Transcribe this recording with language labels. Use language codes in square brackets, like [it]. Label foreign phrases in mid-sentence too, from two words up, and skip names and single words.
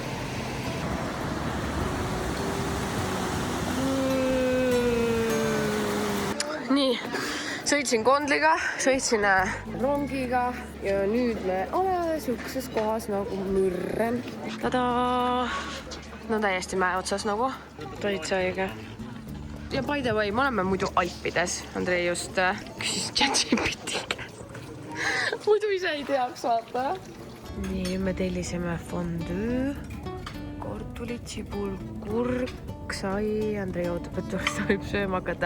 [et] Nii, sõitsin Kondliga, sõitsin rongiga ja nüüd me oleme siukses kohas nagu Mürren. Tadaa! No täiesti mäe otsas nagu. Täitsa õige. Ja [en] by the way, [et] me oleme muidu Alpides. Andrei just küsis ChatGPT käest. Muidu ise ei teaks, vaata. Nii, me tellisime fondue. Kortulid, sibul, kurk, sai. Andrei ootab, et võib sööma hakata.